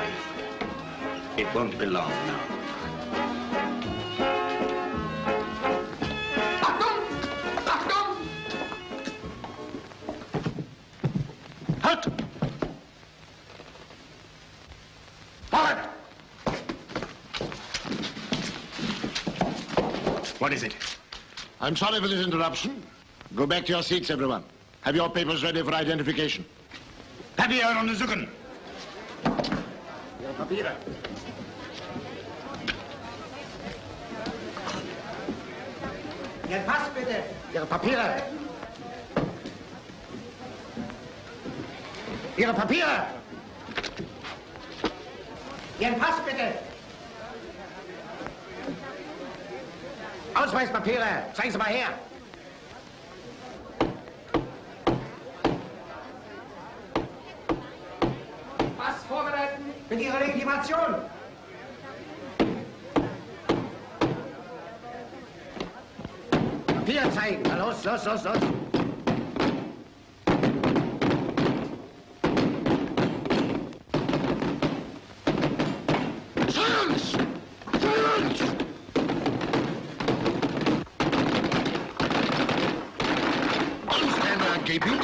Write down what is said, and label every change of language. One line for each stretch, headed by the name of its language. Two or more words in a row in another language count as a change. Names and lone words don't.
English: It won't be long now. Halt! Forward! What is it? I'm sorry for this interruption. Go back to your seats, everyone. Have your papers ready for identification.
Dutch: Papier onderzoeken. Your papieren.
German: Ihr Pass bitte. Ihre Papiere. Ihre Papiere. Ihren Pass bitte. Ausweispapiere. Zeigen Sie mal her. Pass vorbereiten mit Ihrer Legitimation. Papiere zeigen. Na los, los, los, los.
English: Silence! Silence! Don't stand there gaping.